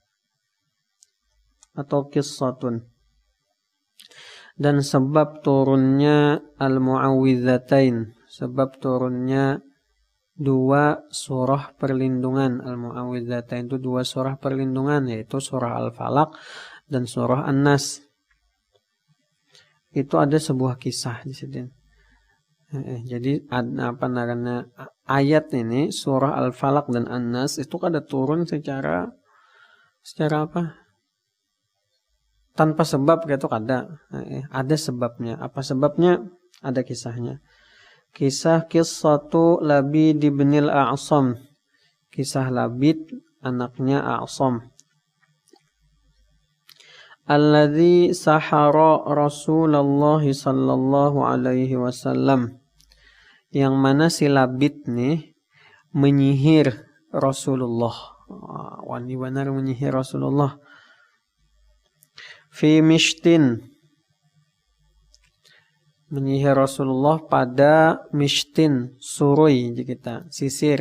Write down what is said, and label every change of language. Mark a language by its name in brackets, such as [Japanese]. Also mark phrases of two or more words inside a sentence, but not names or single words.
[Indonesian] atau qissatun, dan sebab turunnya al-mu'awwidhatain, sebab turunnya 2 surah perlindungan. Al-mu'awwidhatain itu 2 surah perlindungan, yaitu surah Al-Falaq dan surah An-Nas. Itu ada sebuah kisah di sini. Jadi ayat ini surah Al-Falaq dan An-Nas itu kada turun secara apa? Tanpa sebab gitu kada. Ada sebabnya. Apa sebabnya? Ada kisahnya. Kisah Qissatu Labid ibnil A'sam. Kisah Labid anaknya A'sam. [Arabic] الذي سحر رسول الله صلى الله عليه وسلم. [Indonesian] Yang mana si Labid nih menyihir Rasulullah. Wani benar menyihir Rasulullah. Fi mishtin, menyihir Rasulullah pada mishtin, surui kita, sisir.